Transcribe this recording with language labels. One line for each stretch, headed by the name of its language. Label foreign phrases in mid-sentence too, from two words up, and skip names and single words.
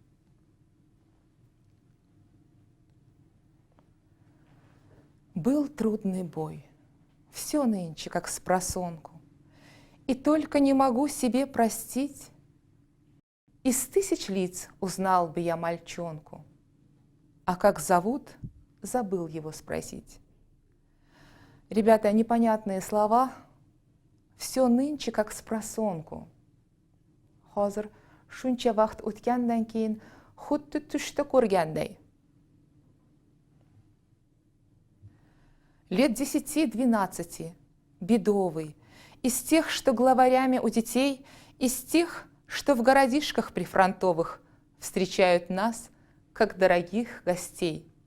Russian: Был трудный бой, все нынче как спросонку, и только не могу себе простить. Из 1000 лиц узнал бы я мальчонку, а как зовут, забыл его спросить. Ребята, непонятные слова, все нынче как спросонку.
Uzbek: Hozir shuncha vaqt o'tgandan keyin xuddi tushda ko'rganday.
Russian: Лет 10-12, бедовый, из тех, что главарями у детей, из тех, что в городишках прифронтовых встречают нас, как дорогих гостей.